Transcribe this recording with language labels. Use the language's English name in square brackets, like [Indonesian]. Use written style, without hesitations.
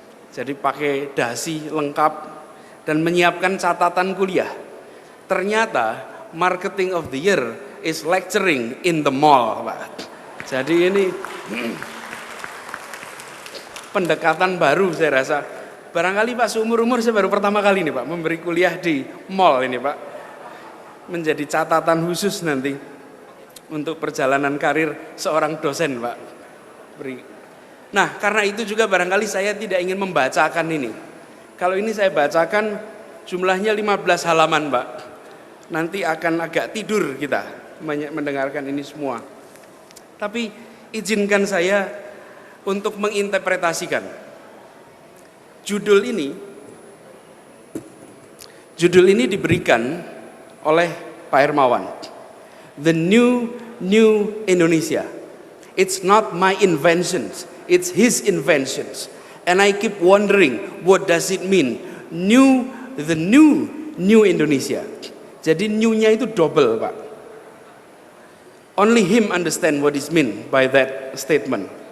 [Indonesian] Jadi pakai dasi lengkap dan menyiapkan catatan kuliah. Ternyata [English] marketing of the year is lecturing in the mall Pak. [Indonesian] Jadi ini pendekatan baru saya rasa. Barangkali Pak seumur-umur saya baru pertama kali ini Pak memberi kuliah di mall ini Pak. Menjadi catatan khusus nanti untuk perjalanan karir seorang dosen Pak. Nah karena itu juga barangkali saya tidak ingin membacakan ini. Kalau ini saya bacakan jumlahnya 15 halaman Pak. Nanti akan agak tidur kita mendengarkan ini semua. Tapi izinkan saya untuk menginterpretasikan. Judul ini diberikan oleh Pak Hermawan. [English] The new Indonesia. It's not my inventions, it's his inventions. And I keep wondering, what does it mean? The new Indonesia. [Indonesian] Jadi new-nya itu double, Pak. [English] Only him understand what is meant by that statement.